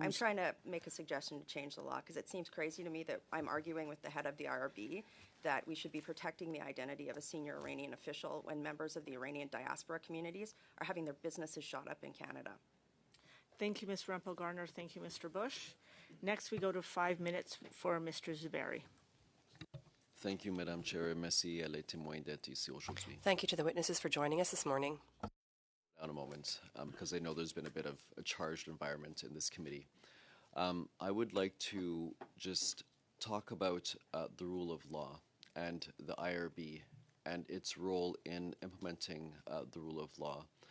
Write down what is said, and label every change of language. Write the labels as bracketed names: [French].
[English] I'm trying to make a suggestion to change the law because it seems crazy to me that I'm arguing with the head of the IRB that we should be protecting the identity of a senior Iranian official when members of the Iranian diaspora communities are having their businesses shot up in Canada. Thank you, Ms. Rempel-Garner. Thank you, Mr. Bush. Next, we go to 5 minutes for Mr. Zuberi. Thank you, Madame Chair. [French] Merci à les témoins d'être ici aujourd'hui. [English] Thank you to the witnesses for joining us this morning. Down a moment, because I know there's been a bit of a charged environment in this committee. I would like to just talk about the rule of law and the IRB and its role in implementing the rule of law.